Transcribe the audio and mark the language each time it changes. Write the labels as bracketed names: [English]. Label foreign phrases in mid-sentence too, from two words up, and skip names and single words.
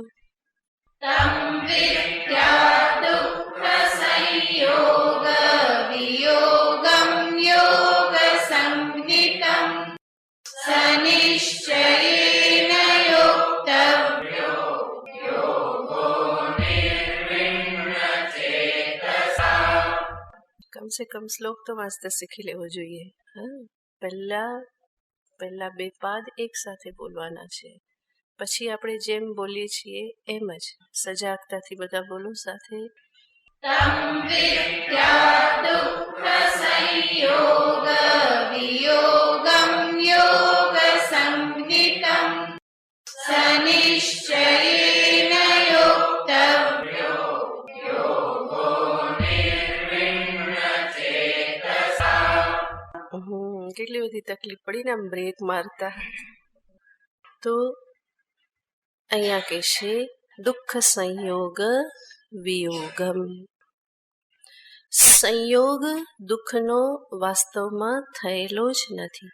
[Sanskrit] तम् विद्या दुःख संयोग वियोगम् योग संज्ञितम् स निश्चयेन योक्तव्यो योगो निर्विण्ण चेतसा [Hindi] कम से कम [Gujarati] શ્લોક તો વાંચતા શીખી લેવો જોઈએ. હા, પહેલા બે પાદ એક સાથે બોલવાના છે, પછી આપણે જેમ બોલીએ છીએ એમ જ સજાગતાથી બધા બોલો સાથે. [Sanskrit] तं विद्या दुःखसंयोग वियोगं योगसंज्ञितम् स निश्चयेन योक्तव्यो योगो निर्विण्णचेतसा. [Gujarati] કેટલી બધી તકલીફ પડી ને આમ બ્રેક મારતા. તો અહીંયા કહેશે [Sanskrit] दुःख संयोग वियोगम्. [Gujarati] સંયોગ દુઃખનો વાસ્તવમાં થયેલો જ નથી.